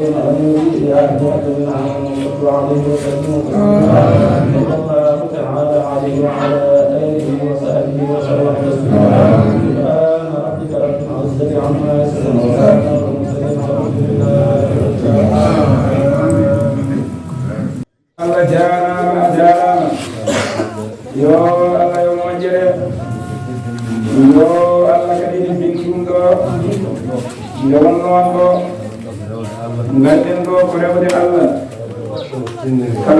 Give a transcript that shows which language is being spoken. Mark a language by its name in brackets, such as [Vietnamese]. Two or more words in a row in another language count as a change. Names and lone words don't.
[Arabic] الله تعالى عليه وعلى آله وصحبه وسلم تسليما سبحان ربك رب العزة عما يصفون وسلام على المرسلين والحمد لله رب العالمين. [Fula] Allah jarama yo Allah yo moƴƴere yo Allah kadi ɗi bindi ɗum ɗo nde wonnoon ɗo ganden ɗo ko rewde Allah kala